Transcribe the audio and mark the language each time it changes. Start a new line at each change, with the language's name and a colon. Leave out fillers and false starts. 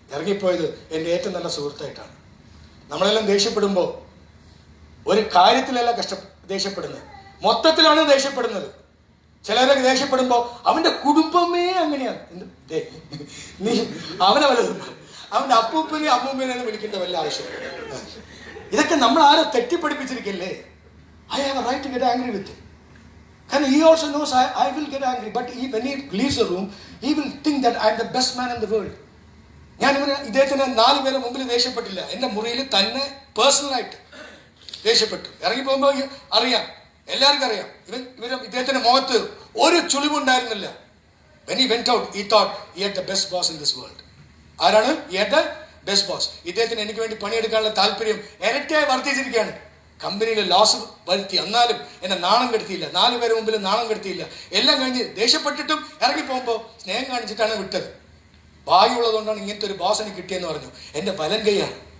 Malayalam: ഇറങ്ങിപ്പോയത് എൻ്റെ ഏറ്റവും നല്ല സുഹൃത്തായിട്ടാണ്. നമ്മളെല്ലാം ദേഷ്യപ്പെടുമ്പോൾ ഒരു കാര്യത്തിലല്ല ദേഷ്യപ്പെടുന്നത്, മൊത്തത്തിലാണ് ദേഷ്യപ്പെടുന്നത്. ചിലരൊക്കെ ദേഷ്യപ്പെടുമ്പോൾ അവൻ്റെ കുടുംബമേ അങ്ങനെയാണ്. നീ അവനെ വല്ലതും അവൻ്റെ അപ്പൂപ്പനെ അമ്മൂമ്മേനെ വിളിക്കേണ്ട വല്ല ആവശ്യമില്ല. ഇതൊക്കെ നമ്മൾ ആരോ തെറ്റിപ്പഠിപ്പിച്ചിരിക്കല്ലേ.
English: I have a right to get angry with.
Malayalam: കാരണം
English: he also knows I will get angry, but when he leaves the room, he will think that I am the best man in the world.
Malayalam: ഞാനിവന് ഇദ്ദേഹത്തിന് 4 പേരെ മുമ്പിൽ ദേഷ്യപ്പെട്ടില്ല, എൻ്റെ മുറിയിൽ തന്നെ പേഴ്സണലായിട്ട് ദേഷ്യപ്പെട്ടു. ഇറങ്ങി പോകുമ്പോൾ അറിയാം, എല്ലാവർക്കും അറിയാം, ഇദ്ദേഹത്തിന്റെ മുഖത്ത് ഒരു ചുളിവുണ്ടായിരുന്നില്ല.
English: When he went out, he thought he had the best boss in this world.
Malayalam: ആരാണ്?
English: He had the best boss.
Malayalam: ഇദ്ദേഹത്തിന് എനിക്ക് വേണ്ടി പണിയെടുക്കാനുള്ള താല്പര്യം ഇരട്ടിയായി വർദ്ധിച്ചിരിക്കുകയാണ്. കമ്പനിയിൽ ലോസ് വരുത്തി, എന്നാലും എന്നെ നാണം കെടുത്തിയില്ല, 4 പേര് മുമ്പിൽ നാണം കെടുത്തിയില്ല. എല്ലാം കഴിഞ്ഞ് ദേഷ്യപ്പെട്ടിട്ടും ഇറങ്ങി പോകുമ്പോൾ സ്നേഹം കാണിച്ചിട്ടാണ് വിട്ടത്. ഭാഗ്യമുള്ളതുകൊണ്ടാണ് ഇങ്ങനത്തെ ഒരു ബോസ് എനിക്ക് കിട്ടിയെന്ന് പറഞ്ഞു. എൻ്റെ വലം കൈയാണ്.